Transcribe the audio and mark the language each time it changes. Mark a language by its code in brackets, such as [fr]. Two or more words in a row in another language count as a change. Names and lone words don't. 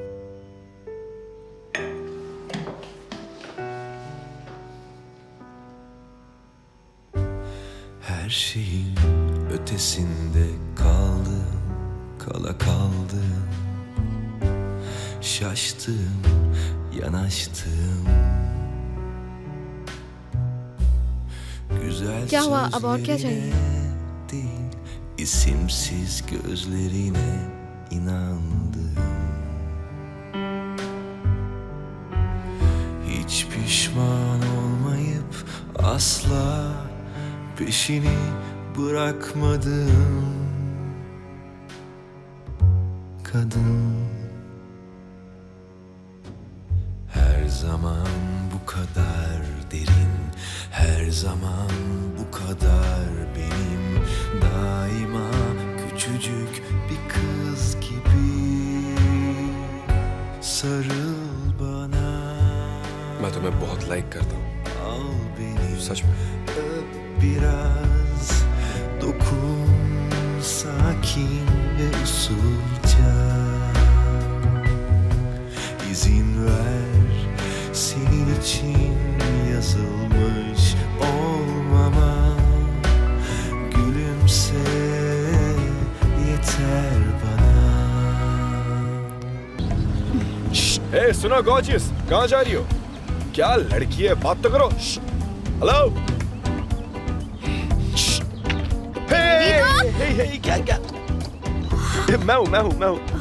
[tr] her şeyin ötesinde kaldım, kala kaldım. Şaştım, yanaştım. Güzel [hi] क्या हुआ? अब और क्या चाहिए? [tr] değil, isimsiz gözlerine inandım. Hiç pişman olmayıp asla peşini bırakmadım. Kadın her zaman bu kadar derin, her zaman bu kadar benim, daima küçücük bir kız gibi. Sarıl bana, [hi] मैं तुम्हें बहुत लाइक करता हूँ। [tr] al beni, [hi] सच में। [tr] öp biraz, dokun sakin ve usulca. İzin ver, senin için yazılmış olmama. Gülümse, yeter bana. [hi] Hey सुनो गॉर्जियस, कहाँ जा रही हो? क्या लड़की है, बात तो करो। हेलो। हे क्या क्या? मैं हूँ।